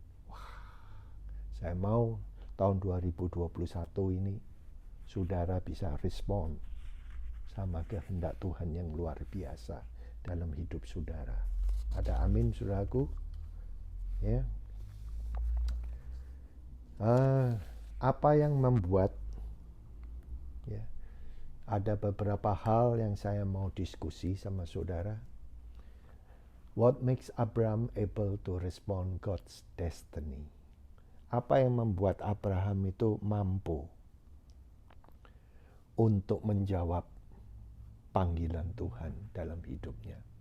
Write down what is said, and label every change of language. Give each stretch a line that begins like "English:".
Indonesian: Wah, saya mau tahun 2021 ini saudara bisa respon sama kehendak Tuhan yang luar biasa dalam hidup saudara. Ada amin, saudaraku? Ya. Apa yang membuat, ya, ada beberapa hal yang saya mau diskusi sama saudara.
English: What makes Abraham able to respond God's destiny?
Indonesian: Apa yang membuat Abraham itu mampu untuk menjawab panggilan Tuhan dalam hidupnya?